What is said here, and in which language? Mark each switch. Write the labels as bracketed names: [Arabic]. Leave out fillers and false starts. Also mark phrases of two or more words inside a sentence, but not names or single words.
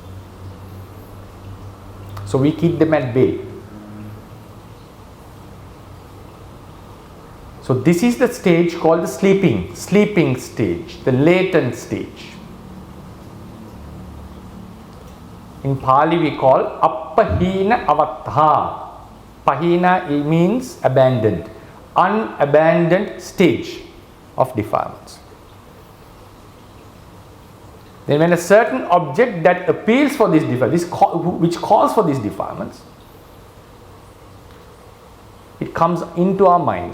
[English] So we keep them at bay. So this is the stage called the sleeping stage, the latent stage. In Pali we call [Pali] appahina avattha. [English] Pahina means abandoned, unabandoned stage of defilements. Then when a certain object that appeals for this defilement, which calls for these defilements, it comes into our mind.